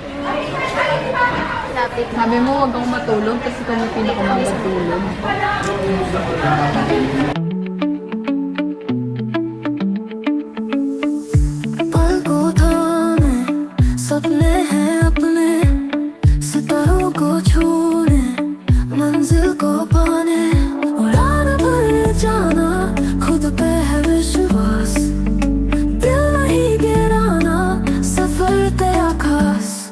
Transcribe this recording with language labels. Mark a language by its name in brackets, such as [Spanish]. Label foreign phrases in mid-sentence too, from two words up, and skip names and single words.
[Filipino] Lapit. Sabi mo, wag kang matulog kasi ikaw yung pinakamatulog. [Hindi] पलकों थामे सपने हैं अपने सितारों को छूने मंजिल को पाने उड़ान भर जाना खुद पे है विश्वास दिल नहीं गिराना सफर तेरा खास